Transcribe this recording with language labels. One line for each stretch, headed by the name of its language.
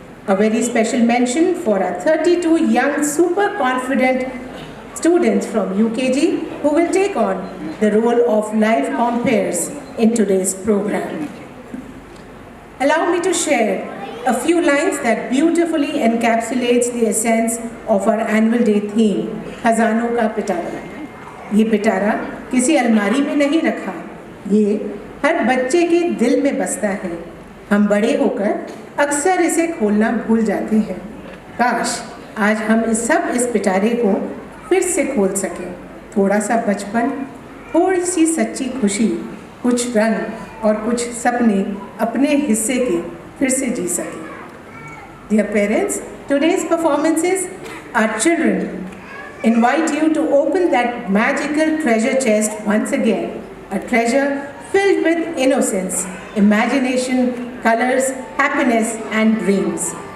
English: A very special mention for our 32 young, super confident students from UKG who will take on the role of live compares in today's program. Allow me to share a few lines that beautifully encapsulates the essence of our annual day theme, खजानों का पिटारा.
Hindi: ये पिटारा किसी अलमारी में नहीं रखा, ये हर बच्चे के दिल में बसता है. हम बड़े होकर अक्सर इसे खोलना भूल जाते हैं. काश आज हम इस पिटारे को फिर से खोल सकें. थोड़ा सा बचपन, थोड़ी सी सच्ची खुशी, कुछ रंग और कुछ सपने अपने हिस्से के फिर से जी सकें.
English: Dear parents, today's performances, our children invite you to open that magical treasure chest once again. A treasure filled with innocence, imagination, colors, happiness and dreams.